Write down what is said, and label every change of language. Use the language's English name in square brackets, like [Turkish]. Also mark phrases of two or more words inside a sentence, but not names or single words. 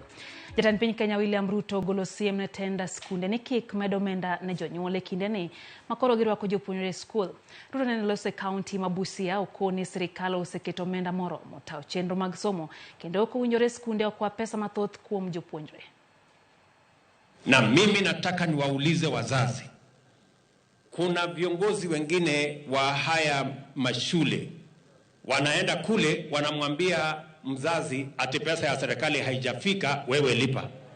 [Luo (Kenya and Tanzania)] Jatend piny Kenya William Ruto ogolo siem ne tenda skunde ni kik medo omenda ne jonyuol e kinde ni makoro girwako jopuonjre skul. Ruto ne loso e kaunti ma Busia okoni sirikal oseketo omenda moromo tawo chenro mag somo kendo ok owinjore skunde okwa pesa mathoth kuom jopuonjre. [Swahili] Na mimi nataka niwaulize wazazi, kuna viongozi wengine wa haya mashule wanaenda kule wanamwambia mzazi ati pesa ya serikali haijafika, wewe lipa.